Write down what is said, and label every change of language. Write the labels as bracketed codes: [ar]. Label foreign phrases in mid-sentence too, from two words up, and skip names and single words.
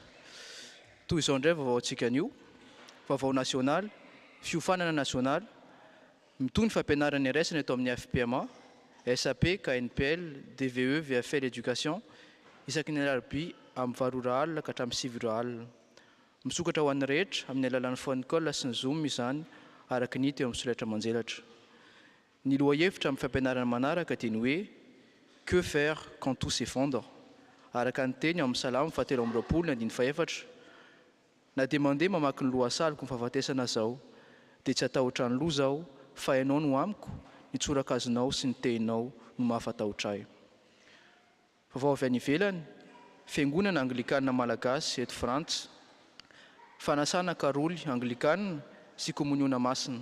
[mg] Toy izao indray vaovao antsika anio, vaovao nasionaly, fiofanana nasionaly, mitony fampianarana iraisana eto amin'ny FPMA, SAP, KNPL, DVE, VFL Éducation, isaky ny alarobia amin'ny 8 alina ka hatramin'ny 7 alina. Misokatra ho an'ny rehetra amin'ny alalan'ny [en] phone call [mg] sy ny Zoom izany araka ny hita eo amin'ny solaitra manjelatra. Ny lohahevitra amin'ny fampianarana manaraka dia ny hoe [fr] que faire quand tout s'effondre, [mg] araka ny teny amin'ny Salamo 7:24. Na dia mandeha mamaky ny lohasaliko ny fahafatesana zao, dia tsy atahotra ny loha zao, fa ianao no amiko, ny tsorakazonao sy ny tehinao no mahafatahotra ahy. Vaovao avy any ivelany, fiangonana Anglikana Malagasy eto Frantsa, fanasana karoly Anglikana sy komoniona masina.